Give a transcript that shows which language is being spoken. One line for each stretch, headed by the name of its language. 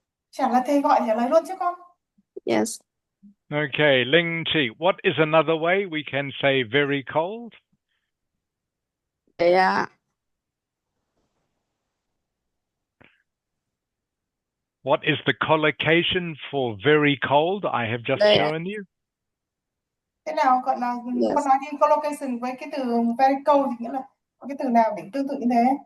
Vietnamese: chẳng là thầy gọi trả lời luôn chứ con.
English: Yes. Okay, Ling Chi. What is another way we can say very cold? Yeah. What is the collocation for very cold I have just
Vietnamese: Đây ạ.
English: shown you?
Vietnamese: Thế nào gọi là
English: Yes.
Vietnamese: con nói đi collocation với cái từ very cold thì nghĩa là có cái từ nào để tương tự như thế?